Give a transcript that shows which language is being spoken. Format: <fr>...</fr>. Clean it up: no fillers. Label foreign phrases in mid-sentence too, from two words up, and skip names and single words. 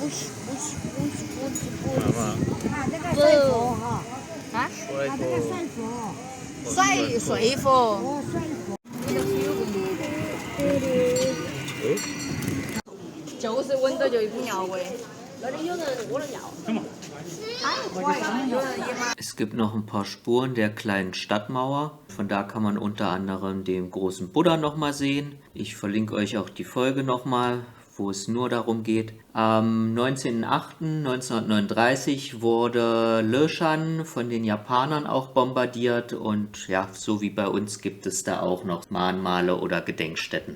<zh>水佛。就是闻到就一股尿味。那里有人屙了尿。</zh> <de>Es gibt noch ein paar Spuren der kleinen Stadtmauer. Von da kann man unter anderem den großen Buddha nochmal sehen. Ich verlinke euch auch die Folge nochmal, wo es nur darum geht. Am 19.08.1939 wurde Leshan von den Japanern auch bombardiert und ja, so wie bei uns gibt es da auch noch Mahnmale oder Gedenkstätten.</de>